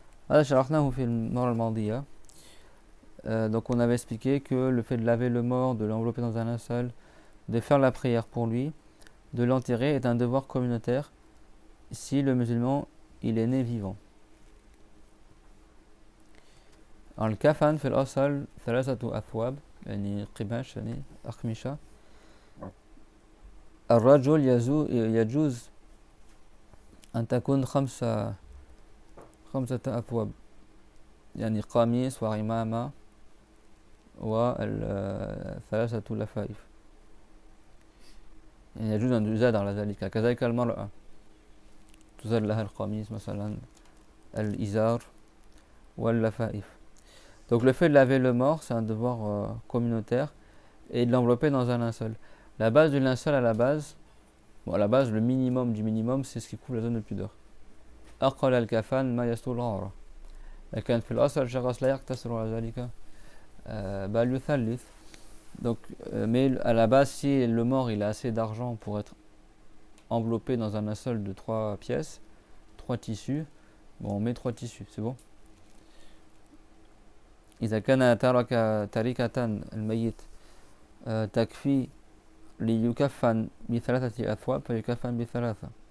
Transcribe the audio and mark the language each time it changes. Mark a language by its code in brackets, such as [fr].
[ar] هذا شرحناه في المرة الماضية. [fr] Donc on avait expliqué que le fait de laver le mort, de l'envelopper dans un linceul, de faire la prière pour lui, de l'enterrer est un devoir communautaire si le musulman il est né vivant. Alors le [ar] kafan في الأصل ثلاثة أثواب يعني قماش يعني أقمشة. الرجل يجوز أن تكون خمسة أثواب يعني قميص وعمامة وثلاثة لفائف. يعني يجوز أن يزاد على ذلك. كذلك المرأة تزاد لها القميص مثلا الإزار واللفائف. [fr] Donc le fait de laver le mort, c'est un devoir communautaire, et de l'envelopper dans un linceul. La base du linceul à la base, le minimum du minimum, c'est ce qui couvre la zone de pudeur. [ar] أقل الكفن ما يستر العورة. لكن في الأصل الشخص لا يقتصر على ذلك بل يثلث. [fr] Donc, mais à la base, si le mort il a assez d'argent pour être enveloppé dans un linceul de 3 pièces, 3 tissus, on met 3 tissus, c'est bon. [ar] إذا كان ترك تركة الميت تكفي ليكفن بثلاثة أثواب فيكفن بثلاثة.